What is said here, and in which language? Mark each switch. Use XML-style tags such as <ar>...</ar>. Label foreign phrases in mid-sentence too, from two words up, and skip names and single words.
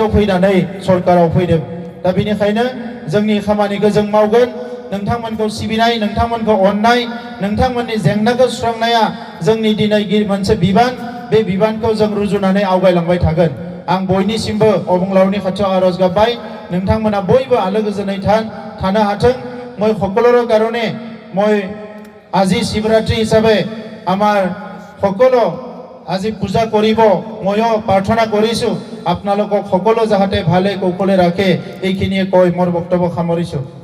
<brx>फैनानै सरकाराव फैदों दा बेनिखायनो जोंनि खामानिखौ जों मावगोन नोंथांमोनखौ सिबिनाय नोंथांमोनखौ अननाय नोंथांमोननि जेंनाखौ सुस्रांनाया जोंनि दिनै मोनसे बिबान बे बिबानखौ जों रुजुनानै आवगायलांबाय थागोन आं बयनिसिमबो अबंलावरनि खाथियाव आरज गाबबाय नोंथांमोना बयबो आलो गोजोनै थानो हाथों</brx> <as>মই সকলোৰে কাৰণে মই আজি শিৱৰাত্ৰি হিচাপে আমাৰ সকলো আজি পূজা কৰিব ময়ো প্ৰাৰ্থনা কৰিছোঁ আপোনালোকক সকলো যাতে ভালে কৌশলে ৰাখে এইখিনিয়ে কৈ মোৰ বক্তব্য সামৰিছোঁ।</as>